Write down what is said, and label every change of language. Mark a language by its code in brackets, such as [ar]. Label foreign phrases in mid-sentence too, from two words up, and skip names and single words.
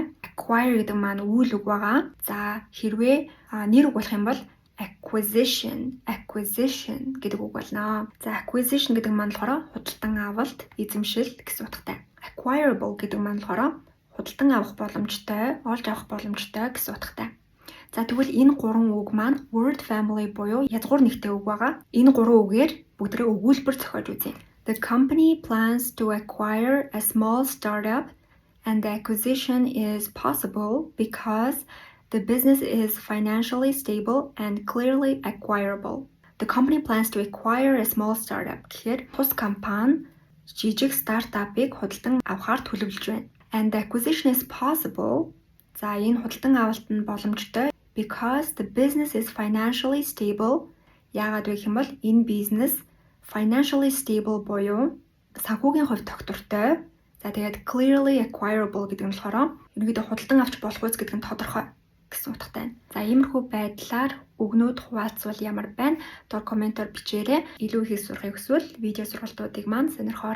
[mn] Acquire гэдэг маань үйл үг байгаа. За хэрвээ нэр үг болох юм бол acquisition гэдэг үг болно. За acquisition гэдэг маань болохоор худалдан авалт, эзэмшил гэсэн утгатай. Acquirable гэдэг маань болохоор худалдан авах боломжтой, олж авах боломжтой гэсэн утгатай. За тэгвэл энэ гурван үг маань [en] word family [mn] буюу язгуур нэгтэй үг байгаа. Энэ гурван үгээр бүгдээ өгүүлбэр зохиож үзье. [en] The company plans to acquire a small startup and the acquisition is possible because the business is financially stable and clearly acquirable. The company plans to acquire a small startup [mn] гэхээр тус компани жижиг стартапыг худалдан авахар төлөвлөж байна. [en] And the acquisition is possible. [mn] За энэ худалдан авалт нь боломжтой [en] because the business is financially stable. [mn] Яагаад вэ гэх юм бол энэ бизнес [en] financially stable [mn] буюу санхүүгийн хувьд тогтвортой. За тэгээд [en] clearly acquirable [mn] гэдэг нь болохоор ерөнхийдөө худалдан авч болох үс гэдэг нь тодорхой гэсэн утгатай байна. За иймэрхүү байдлаар үгнүүд хуваалцвал ямар байна? Дор комментоор бичээрэй. Илүү их сурахыг хүсвэл видео сургалтуудыг маань сонирхоорой.